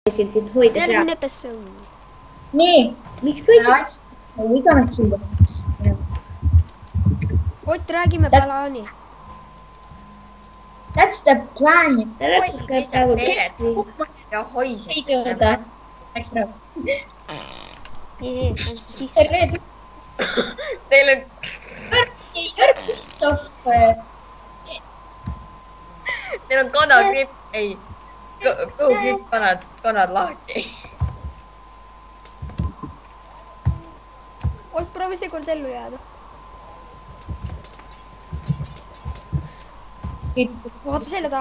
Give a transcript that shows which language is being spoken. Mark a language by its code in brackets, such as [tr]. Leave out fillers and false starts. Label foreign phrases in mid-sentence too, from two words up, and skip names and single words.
[et] sind hoida järgmine episood. Nii. Mis kõik? [en] We gonna kill them. [et] Ott, räägime plaani. [en] That's the plan. [et] Ja hoidsid. Ei tööda. Läks ära. Teil on... [en] Your piece of... [et] Teil on kanagripp. Ei. Kõhugripp kanad lahti. Ott, proovi seekord ellu jääda. Vaata selle taha.